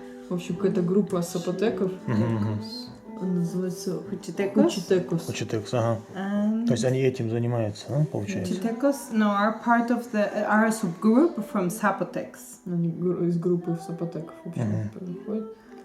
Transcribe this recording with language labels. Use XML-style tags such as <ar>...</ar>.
<ru>В общем, какая-то группа запотеков. Называется Huchitecos, ага. То есть они этим занимаются, получается?</ru> <en>Huchitecos, no, are part of are a subgroup from Zapotecs.</en> <ru>Они из группы запотеков, в общем, проходят.</ru>